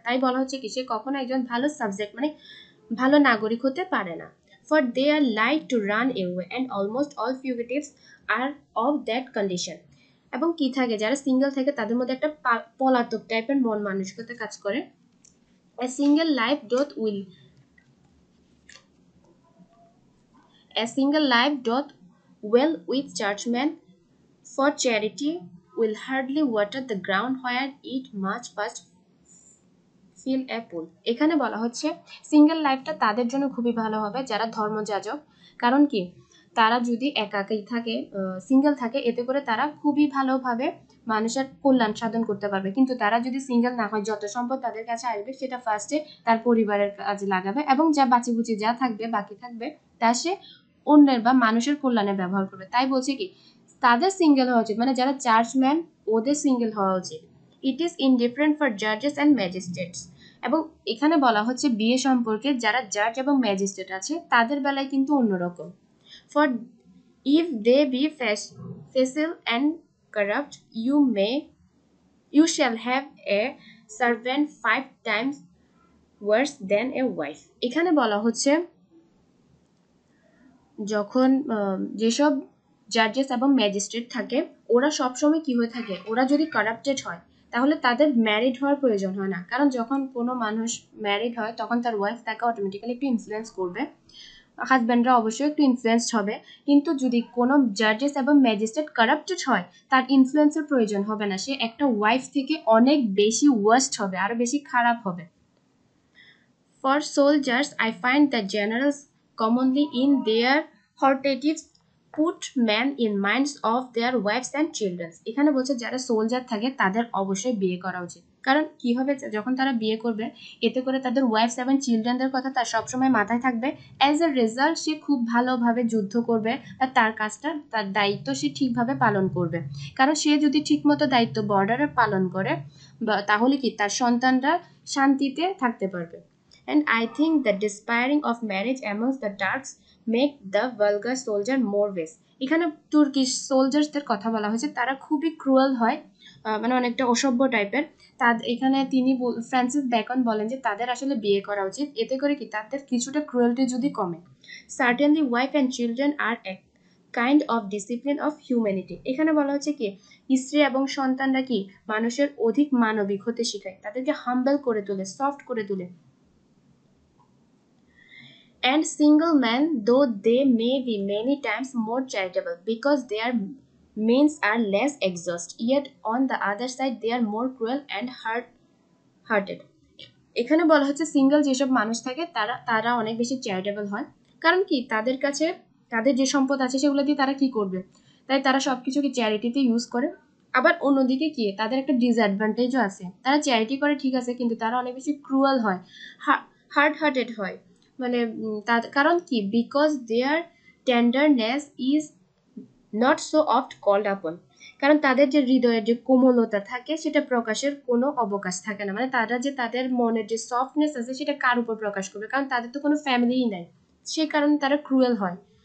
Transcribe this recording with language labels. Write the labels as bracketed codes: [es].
[bn] তাই বলা হচ্ছে কি সে কখনো একজন ভালো সাবজেক্ট, মানে ভালো নাগরিক হতে পারে না। [en] For they are like to run away and almost all fugitives are of that condition. [bn] এবং কি থাকে, যারা সিঙ্গেল থাকে তাদের মধ্যে একটা পলাতক টাইপের মন মানসিকতা কাজ করে। [en] A single life doth will A single life doth well with churchmen, for charity will hardly water the ground where it must first fill a pool. [bn] এখানে বলা হচ্ছে সিঙ্গেল লাইফটা তাদের জন্য খুবই ভালো হবে যারা ধর্মযাজক। কারণ কি, তারা যদি একাই থাকে, সিঙ্গেল থাকে, এতে করে তারা খুবই ভালোভাবে মানুষের কল্যাণ সাধন করতে পারবে। কিন্তু তারা যদি সিঙ্গেল না হয়, যত সম্পদ তাদের কাছে আসবে সেটা ফার্স্টে তার পরিবারের কাজে লাগাবে, এবং যা বাঁচিবুচি যা থাকবে বাকি থাকবে তা সে অন্যের বা মানুষের কল্যাণে ব্যবহার করবে। তাই বলছে কি তাদের সিঙ্গেল হওয়া উচিত, মানে যারা চার্চম্যান ওদের সিঙ্গেল হওয়া উচিত। [en] It is indifferent for জাজেস and magistrates. [bn] এবং এখানে বলা হচ্ছে বিয়ে সম্পর্কে যারা জাজ এবং ম্যাজিস্ট্রেট আছে তাদের বেলায় কিন্তু অন্যরকম। [en] For if they be facile and corrupt, you shall have a servant 5 times worse than a wife. [bn] এখানে বলা হচ্ছে যখন যেসব জাজেস এবং ম্যাজিস্ট্রেট থাকে ওরা সবসময় কি হয়ে থাকে, ওরা যদি কারাপ্টেড হয় তাহলে তাদের ম্যারিড হওয়ার প্রয়োজন হয় না, কারণ যখন কোনো মানুষ ম্যারিড হয় তখন তার ওয়াইফ তাকে অটোমেটিক্যালি একটু ইনফ্লুয়েন্স করবে, হাজব্যান্ডরা অবশ্যই একটু ইনফ্লুয়েন্সড হবে। কিন্তু যদি কোনো জাজেস এবং ম্যাজিস্ট্রেট কারাপ্টেড হয় তার ইনফ্লুয়েন্সের প্রয়োজন হবে না, সে একটা ওয়াইফ থেকে অনেক বেশি ওয়ার্স্ট হবে, আরো বেশি খারাপ হবে। [en] For soldiers, I find that generals commonly in their hortatives put men in minds of their wives and children. [bn] এখানে বলছে যারা সোলজার থাকে তাদের অবশ্যই বিয়ে করা উচিত, কারণ কি হবে যখন তারা বিয়ে করবে এতে করে তাদের ওয়াইফস এবং চিলড্রেনদের কথা তার সবসময় মাথায় থাকবে। [en] as a result [bn] সে খুব ভালোভাবে যুদ্ধ করবে, আর তার কাজটা তার দায়িত্ব সে ঠিকভাবে পালন করবে, কারণ সে যদি ঠিকমতো দায়িত্ব বর্ডারে পালন করে তাহলে কি তার সন্তানরা শান্তিতে থাকতে পারবে। [en] And I think the despairing of marriage amongst the Turks make the vulgar soldier more wise. [bn] এখানে তুর্কিশ সোলজার্সদের কথা বলা হয়েছে, তারা খুবই ক্রুয়েল হয়, মানে অনেকটা অসভ্য টাইপের। এখানে তিনি ফ্রান্সিস বেকন বলেন যে তাদের আসলে বিয়ে করা উচিত, এতে করে কি তাদের কিছুটা ক্রুয়েলটি যদি কমে। [en] Certainly wife and children are a kind of discipline of humanity. [bn] এখানে বলা হচ্ছে কি স্ত্রী এবং সন্তানরা কি মানুষের অধিক মানবিক হতে শেখায়, তাদেরকে হাম্বল করে তোলে, সফট করে তোলে। [en] And single men, though they may be many times more charitable because their means are less exhaust, yet on the other side they are more cruel and hard-hearted. [bn] এখানে বলা হচ্ছে সিঙ্গেল যেসব মানুষ থাকে তারা অনেক বেশি চ্যারিটেবল হয়, কারণ কি তাদের কাছে তাদের যে সম্পদ আছে সেগুলো দিয়ে তারা কি করবে, তাই তারা সবকিছুকে চ্যারিটিতে ইউজ করে। আবার অন্যদিকে কি তাদের একটা ডিসঅ্যাডভান্টেজও আছে, তারা চ্যারিটি করে ঠিক আছে কিন্তু তারা অনেক বেশি ক্রুয়াল হয়, হার্ড হার্টেড হয়, মানে কারণ কি [en] because their tenderness is not so oft called upon, [bn] কারণ তাদের যে হৃদয়ের যে কোমলতা থাকে সেটা প্রকাশের কোনো অবকাশ থাকে না, মানে তারা যে তাদের মনের যে সফটনেস আছে সেটা কার উপর প্রকাশ করবে, কারণ তাদের তো কোনো ফ্যামিলিই নাই, সেই কারণে তারা ক্রুয়েল হয়।